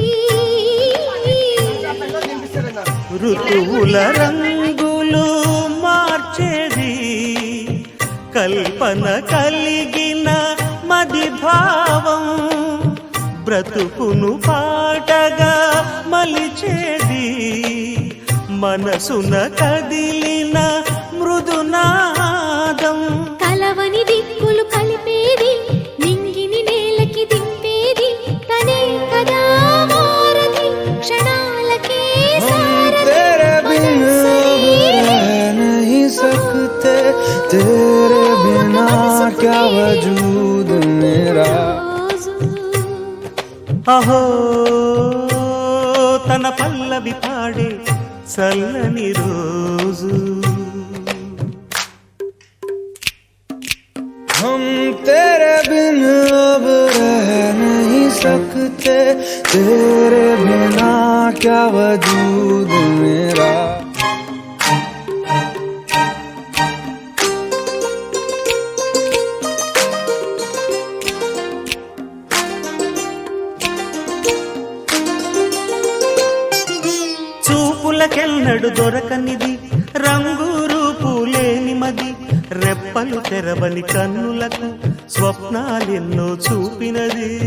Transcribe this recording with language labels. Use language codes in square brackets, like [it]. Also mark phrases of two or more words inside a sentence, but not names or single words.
[te] ఋతువుల రంగులు మార్చేది, కల్పన కలిగిన మది భావం, బ్రతుకును పాటగా మలిచేది, మనసున కదిలిన మృదునాదం. కలవని దిక్కులు కలిపేది, నింగిని నేలకి దింపేది, తనే కదా మారది క్షణాలకే సారథి. [hi] सकते तेरे बिना क्या वजूद मेरा. [te] అహో తన పల్లవి పాడే చల్లని రోజు. [hi] हम तेरे बिन अब रह नहीं सकते, तेरे बिना क्या वजूद मेरा. [te] చూపులకెన్నడు దొరకనిది, రంగు రూపు లేని మది, రెప్పలు తెరవని కన్నులకు స్వప్నాలెన్నో చూపినది.